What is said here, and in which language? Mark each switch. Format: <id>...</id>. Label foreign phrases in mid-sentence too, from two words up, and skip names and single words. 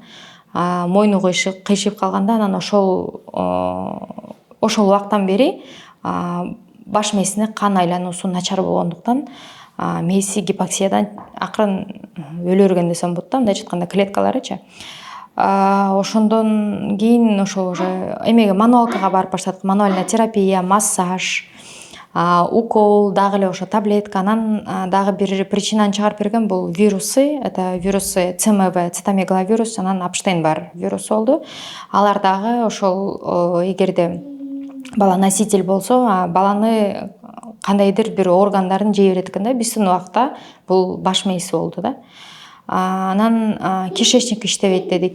<ky>Мойну кыйшыйып калганда, анан ошол убактан бери баш мээсине кан айлануусу начар болгондуктан мээси гипоксиядан акырын өлө берген десем болот да, мындайча айтканда клеткаларычы. Ошондон кийин ошо уже эмеге мануалкага барып баштадык.</ky> <ru>Мануальная терапия, массаж, укол, дагы эле ошо таблетка.</ru> <ky>Анан дагы бир причинаны чыгарып берген бул вирусы.</ky> <ru>Это вирусы ЦМВ, цитомегаловирус,</ru> <ky>анан Апштейн-Бар вирусу болду. Алар дагы ошол эгерде бала носитель болсо, баланы кандайдыр бир органдарын жей берет экен да. Биздин убакта бул баш мээси болду да. Анан кишечник иштебейт деди.</ky>